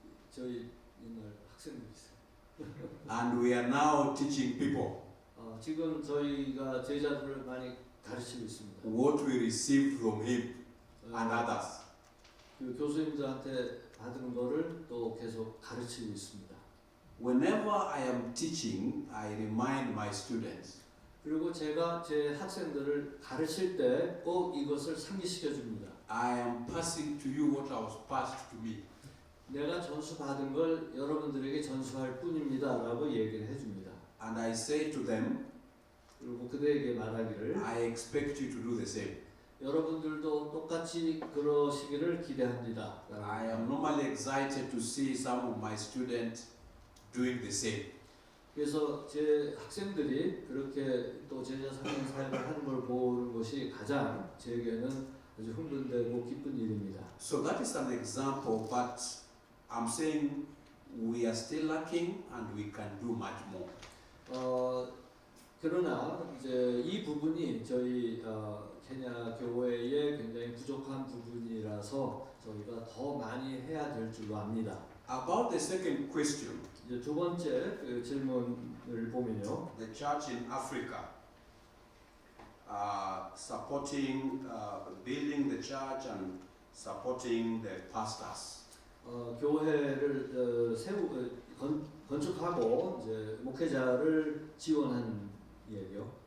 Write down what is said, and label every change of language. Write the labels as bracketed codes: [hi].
[ko] 저희 옛날 학생들이 있어요. [en] and we are now teaching people [ko] 지금 저희가 제자들을 많이 가르치고 있습니다. [en] what we received from him and others. [ko] 그 교수님들한테 받은 거를 또 계속 가르치고 있습니다. [en] Whenever I am teaching, I remind my students [ko] 그리고 제가 제 학생들을 가르칠 때 꼭 이것을 상기시켜 줍니다. [en] I am passing to you what I was passed to me. [ko] 내가 전수받은 걸 여러분들에게 전수할 뿐입니다. 라고 얘기를 해줍니다. [en] And I say to them, [ko] 그리고 그들에게 말하기를 [en] I expect you to do the same. [ko] 여러분들도 똑같이 그러시기를 기대합니다. [en] I am normally excited to see some of my students doing the same. [ko] 그래서 제 학생들이 그렇게 또 제자 사명 사역을 하는 걸 보는 것이 가장 제게는 아주 흥분되고 기쁜 일입니다. [en] So that is an example, but I'm saying we are still lacking and we can do much more. [ko] 그러나 이제 이 부분이 저희 케냐 교회의 굉장히 부족한 부분이라서 저희가 더 많이 해야 될 줄로 압니다. [en] About the second question, [ko] 이제 두 번째 그 질문을 보면요. [en] the church in Africa supporting building the church and supporting the pastors. [ko] 교회를 건축하고 이제 목회자를 지원한 얘기요.